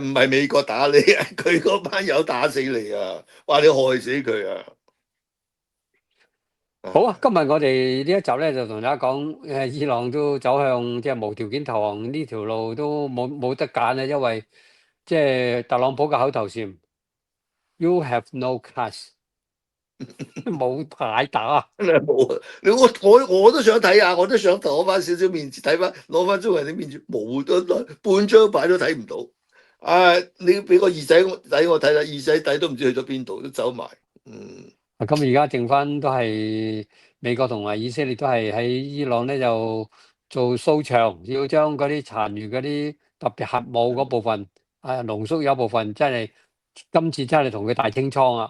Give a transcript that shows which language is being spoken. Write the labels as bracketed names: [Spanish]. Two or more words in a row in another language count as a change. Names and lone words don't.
[Cantonese] 唔係美國打你，佢嗰班友打死你啊！話你害死佢啊！好啊！今日我哋呢一集咧就同大家講，伊朗都走向即係無條件投降呢條路都冇得揀啦，因為即係特朗普嘅口頭禪 ， [English] You have no class。 [Cantonese] 冇牌打，真係冇啊！我都想睇下，我都想攞翻少少面子，睇翻攞翻中國人啲面子，冇得半張牌都睇唔到。你俾個耳仔我睇啦，耳仔底都唔知去咗邊度，都走埋。咁而家剩翻都係美國同埋以色列都係喺伊朗咧，就做掃場，要將嗰啲殘餘嗰啲特別核武嗰部分，濃縮有部分真係今次真係同佢大清倉啊！